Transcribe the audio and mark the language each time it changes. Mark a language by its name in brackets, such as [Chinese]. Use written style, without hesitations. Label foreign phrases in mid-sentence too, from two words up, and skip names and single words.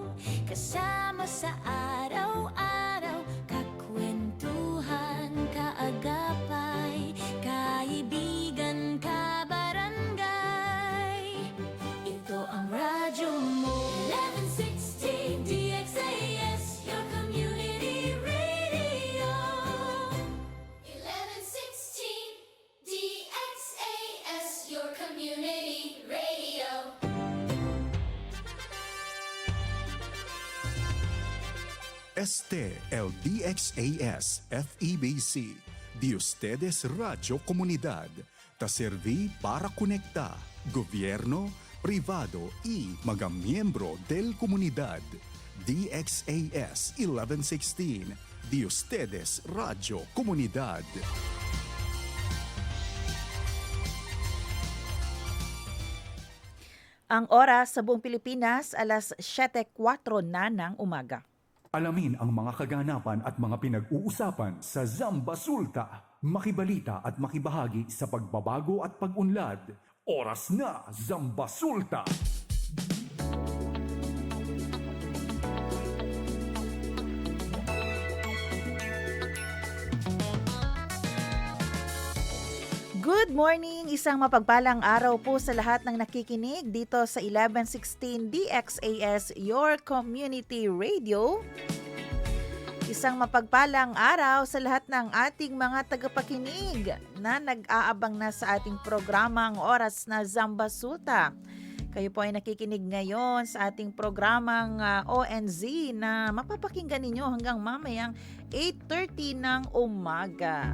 [Filipino] Kasama sa araw-araw, kakwentuhan, kaagapay, kaibigan, kabarangay. Ito ang radyo mo. [English] 1160 DXAS, your community radio. 1116 DXAS, your community radio. [Chavacano] Este el DXAS FEBC, de ustedes Radio Comunidad, ta serví para conectar gobierno, privado y mga miyembro del comunidad. DXAS 1116, de ustedes Radio Comunidad. [Filipino] Ang oras sa buong Pilipinas, alas 7:04 na ng umaga. Alamin ang mga kaganapan at mga pinag-uusapan sa Zamba Sulta. Makibalita at makibahagi sa pagbabago at pag-unlad. Oras na, Zamba Sulta! [English] Good morning! [Filipino] Isang mapagpalang araw po sa lahat ng nakikinig dito sa 1116 DXAS, [English] your community radio. [Filipino] Isang mapagpalang araw sa lahat ng ating mga tagapakinig na nag-aabang na sa ating programang Oras na Zamba Sulta. Kayo po ay nakikinig ngayon sa ating programang ONZ na mapapakinggan ninyo hanggang mamayang 8:30 ng umaga.